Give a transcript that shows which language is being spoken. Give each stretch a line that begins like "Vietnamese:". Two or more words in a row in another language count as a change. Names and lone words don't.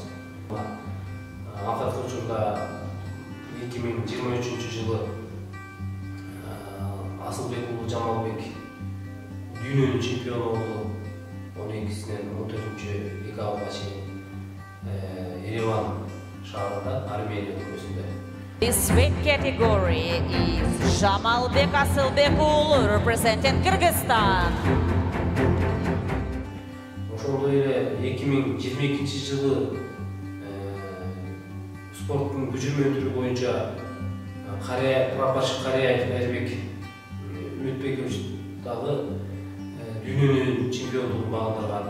Kyrgyz: Акыркы учурда 2023 жылы Асылбек уулу Жамалбек дүйнөнүн чемпиону болду. 12-синен 14 декабрга чейин Ереван шаарында, Армения өлкөсүндө.
English: This weight category is Jamalbek Asılbek уулу representing Kyrgyzstan.
Kyrgyz: Ошондой эле 2022 жылы спорттун күчүрмө түрү боюнча прапорщик Карияев Айрбек Үмүтбекович дагы дүйнөнүн чемпиондугун багындырган.